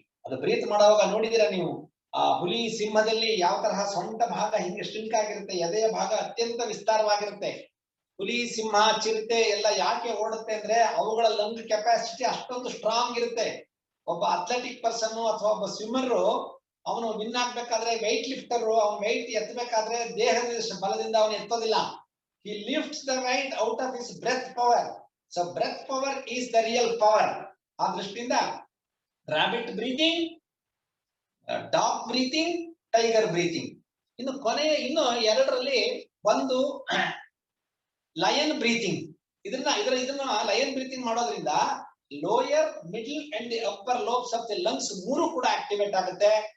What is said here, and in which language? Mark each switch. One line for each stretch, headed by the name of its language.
Kannada: ಅದು ಬ್ರೀತ್ ಮಾಡುವಾಗ ನೋಡಿದಿರ ನೀವು, ಆ ಹುಲಿ ಸಿಂಹದಲ್ಲಿ ಯಾವ ತರಹ ಸೊಂಟ ಭಾಗ ಹಿಂಗೆ ಸ್ಟ್ರಿಂಕ್ ಆಗಿರುತ್ತೆ, ಎದೆಯ ಭಾಗ ಅತ್ಯಂತ ವಿಸ್ತಾರವಾಗಿರುತ್ತೆ. ಹುಲಿ, ಸಿಂಹ, ಚಿರತೆ ಎಲ್ಲ ಯಾಕೆ ಓಡುತ್ತೆ ಅಂದ್ರೆ ಅವುಗಳ ಲಂಗ್ ಕೆಪಾಸಿಟಿ ಅಷ್ಟೊಂದು ಸ್ಟ್ರಾಂಗ್ ಇರುತ್ತೆ. ಒಬ್ಬ ಅಥ್ಲೆಟಿಕ್ ಪರ್ಸನ್ ಅಥವಾ ಒಬ್ಬ ಸ್ವಿಮ್ಮರ್ ಅವನು ವಿನ್ ಆಗ್ಬೇಕಾದ್ರೆ, ವೆಯ್ಟ್ ಲಿಫ್ಟರ್ ಅವನು ವೆಯ್ಟ್ ಎತ್ತಬೇಕಾದ್ರೆ ದೇಹದ ಬಲದಿಂದ ಅವನು ಎತ್ತೋದಿಲ್ಲ.
English: he lifts the weight out of his breath power. So breath power is the real power.
Kannada: ಆ ದೃಷ್ಟಿಯಿಂದ rabbit breathing, dog breathing, tiger breathing. ಇನ್ನು ಇನ್ನು ಎರಡರಲ್ಲಿ ಒಂದು ಲಯನ್ ಬ್ರೀತಿಂಗ್. ಇದನ್ನ ಲಯನ್ ಬ್ರೀತಿಂಗ್ ಮಾಡೋದ್ರಿಂದ
English: lower, middle and the upper lobes of the lungs
Kannada: ಮೂರು ಕೂಡ ಆಕ್ಟಿವೇಟ್ ಆಗುತ್ತೆ.